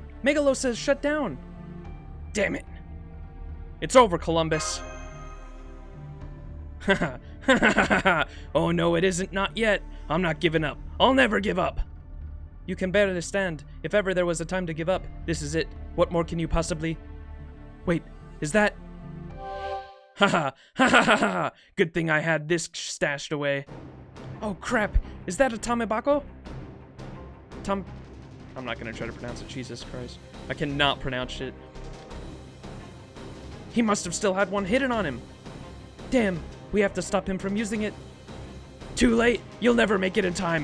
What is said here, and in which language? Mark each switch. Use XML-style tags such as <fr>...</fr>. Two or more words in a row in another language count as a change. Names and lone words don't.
<en>Megalo says shut down. Damn it. It's over, Columbus. Oh no, it isn't, not yet. I'm not giving up. I'll never give up. You can barely stand. If ever there was a time to give up, this is it. What more can you possibly... Wait, is that... Haha, ha ha ha ha. Good thing I had this stashed away. Oh crap, is that a Tamebako? I'm not gonna try to pronounce it, Jesus Christ. I cannot pronounce it. He must have still had one hidden on him. Damn, we have to stop him from using it. Too late, you'll never make it in time.</en>